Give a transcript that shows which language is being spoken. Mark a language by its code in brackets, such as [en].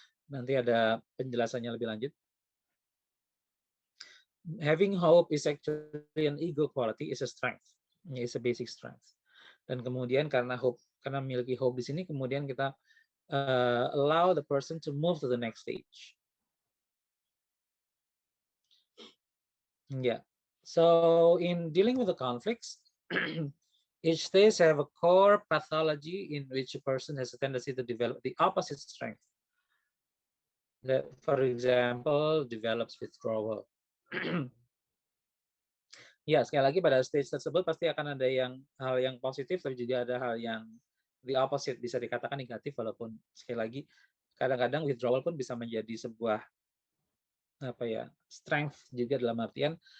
[id] Nanti ada penjelasannya lebih lanjut. [en] Having hope is actually an ego quality, is a strength, is a basic strength. [id] Dan kemudian karena memiliki hope di sini, kemudian kita [en] allow the person to move to the next stage. Yeah. So in dealing with the conflicts, each stage have a core pathology in which a person has a tendency to develop the opposite strength. That, for example, develops withdrawal. [id] Ya, sekali lagi pada stage tersebut pasti akan ada hal yang positif, tapi juga ada hal yang [en] the opposite, [id] bisa dikatakan negatif, walaupun sekali lagi kadang-kadang withdrawal pun bisa menjadi sebuah strength juga, dalam artian